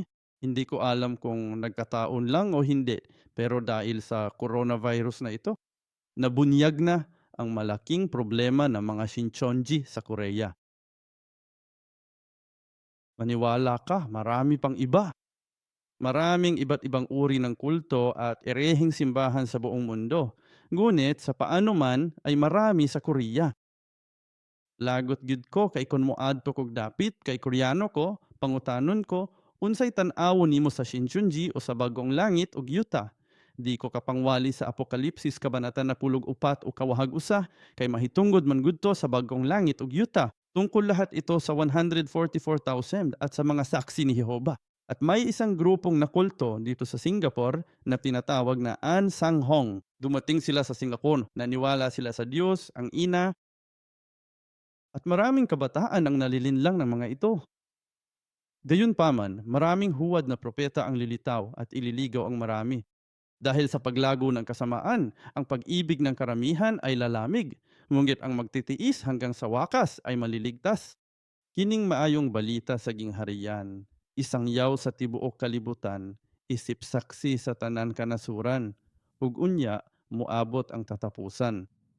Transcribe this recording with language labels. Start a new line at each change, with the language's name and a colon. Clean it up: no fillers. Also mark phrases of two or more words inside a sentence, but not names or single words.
Filipino: Hindi ko alam kung nagkataon lang o hindi, pero dahil sa coronavirus na ito, nabunyag na ang malaking problema ng mga Shincheonji sa Korea. Maniwala ka, marami pang iba. Maraming iba't ibang uri ng kulto at ereheng simbahan sa buong mundo. Ngunit sa paano man ay marami sa Korea.
Cebuano: Lagot gid ko kay kon moadto kog dapit kay Koreano ko, pangutanon ko, unsay tan-awon nimo sa Shincheonji o sa Bagong Langit ug yuta? Di ko kapangwali sa Apokalipsis kabanata na pulog upat o kawahag usa kay mahitungod man gudto sa Bagong Langit ug yuta.
Filipino: Tungkol lahat ito sa 144,000 at sa mga saksi ni Jehova. At may isang grupong nakulto dito sa Singapore na tinatawag na An Sang Hong. Dumating sila sa Singapore, naniwala sila sa Diyos, ang Ina, at maraming kabataan ang nalilinlang ng mga ito. Gayunpaman, maraming huwad na propeta ang lilitaw at ililigaw ang marami. Dahil sa paglago ng kasamaan, ang pag-ibig ng karamihan ay lalamig, ngunit ang magtitiis hanggang sa wakas ay maliligtas.
Cebuano: Kining maayong balita sa gingharian, isang yaw sa tibuok kalibutan, isip saksi sa tanan kanasuran, ug unya muabot ang tatapusan.